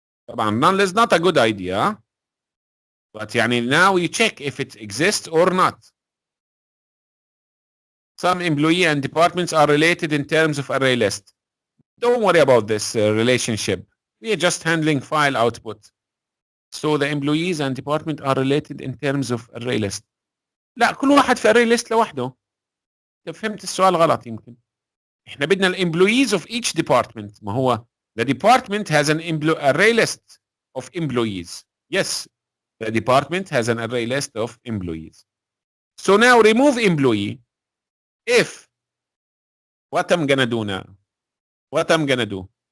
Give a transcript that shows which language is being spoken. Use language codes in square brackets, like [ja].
[ar] طبعا [en] null is not a good idea, but [ar] يعني [en] now you check if it exists or not. Some employee and departments are related in terms of array list. Don't worry about this relationship. We are just handling file output. So the employees and department are related in terms of array list. [ar] لا كل واحد في array list لوحده. فهمت السؤال غلط يمكن. احنا بدنا ال [en] employees of each department. [ar] ما هو [en] the department has an array list of employees. Yes, the department has an array list of employees. So now remove employee. If what I'm gonna do now? What I'm gonna do?